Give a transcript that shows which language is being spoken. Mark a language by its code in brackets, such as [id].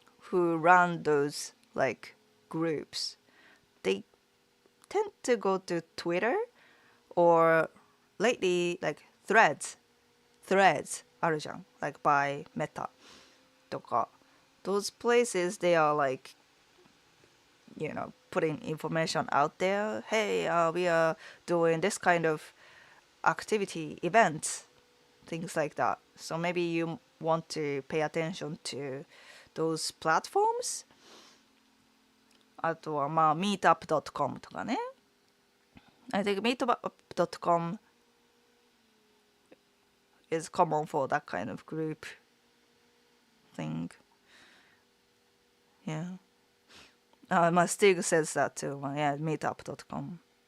[en] who run those like groups, they tend to go to Twitter or lately like threads [ja] あるじゃん [en] like by Meta とか those places they are like putting information out there. Hey, we are doing this kind of activity, events, things like that. So maybe you want to pay attention to those platforms. [ja] あとはまあ meetup.com とかね。 [en] I think meetup.com is common for that kind of group thing. Yeah. My Stig says that too. Yeah, meetup.com.